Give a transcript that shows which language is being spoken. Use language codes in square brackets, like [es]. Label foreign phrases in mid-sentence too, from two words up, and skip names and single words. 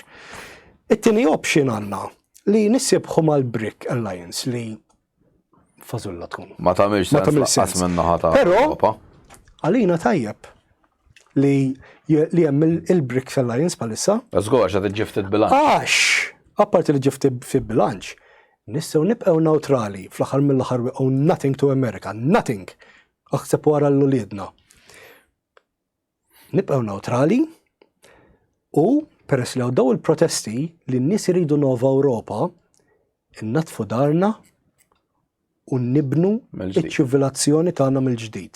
[mt] It-tieni option għandna li nissibħu mal-BRIC Alliance li fażulla tkun. Ma tagħmilx sens minnaħa ta' Ewropa. Għalina tajjeb li hemm il-BRIC Alliance palissa. Żgur għax qed iġġifted bilanċ. Apparti li ġifti fi bilanċ, nistgħu nibqgħu neutrali fl-aħħar mill-aħħar [en] we owe nothing to America, nothing. [mt] Aħseb wara l-uliedna. Nibqgħu neutrali u peress li daw il-protesti li n-nies iridu nova Ewropa, innatfu darna u nibnu iċ-ċivilizazzjoni tagħna mill-ġdid.